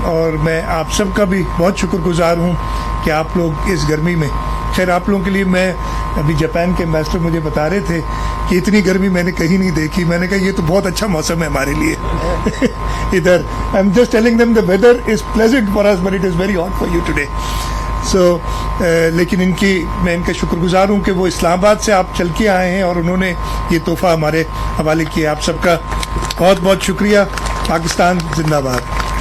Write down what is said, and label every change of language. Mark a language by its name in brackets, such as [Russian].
[Urdu] اور میں آپ سب کا بھی بہت شکر گزار ہوں کہ آپ لوگ اس گرمی میں، خیر آپ لوگوں کے لیے، میں ابھی جاپان کے ایمبیسڈر مجھے بتا رہے تھے کہ اتنی گرمی میں نے کہیں نہیں دیکھی. میں نے کہا یہ تو بہت اچھا موسم ہے ہمارے لیے. ادھر. [English] I am just telling them the weather is pleasant for us but it is very hot for you today. [Urdu] سو لیکن میں ان کا شکر گزار ہوں کہ وہ اسلام آباد سے آپ چل کے آئے ہیں اور انہوں نے یہ تحفہ ہمارے حوالے کیا. آپ سب کا بہت بہت شکریہ. پاکستان زندہ باد.